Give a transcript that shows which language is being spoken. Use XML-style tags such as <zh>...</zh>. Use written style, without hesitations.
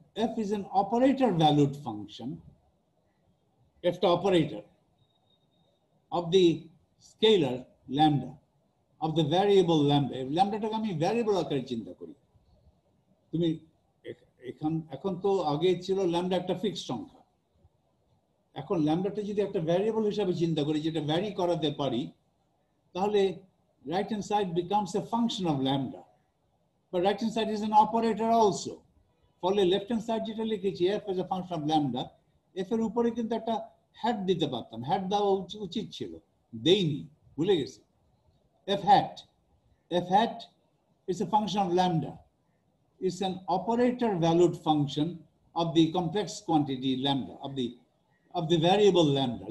<en>F is an operator valued function, f the operator of the scalar lambda, of the variable lambda.</en> <bn>Lambda টাকে আমি variable আকারে চিন্তা করি। তুমি এখন তো আগে ছিল ল্যামডা একটা ফিক্সড সংখ্যা, এখন ল্যামডাটা যদি একটা ভ্যারিয়েবল হিসাবে চিন্তা করি যেটা ভ্যারি করাতে পারি, তাহলে</bn> <en>right hand side becomes a function of lambda. but right hand side is an operator also.</en> <bn>ফলে left hand side যেটা লিখেছি</bn> <en>f as a function of lambda,</en> <bn>f এর উপরে কিন্তু একটা hat দিতে পারতাম, hat দেওয়া উচিত ছিল, দেইনি, ভুলে গেছি।</bn> <en>f hat is a function of lambda. It's an operator valued function of the complex quantity lambda, of the variable lambda.</en>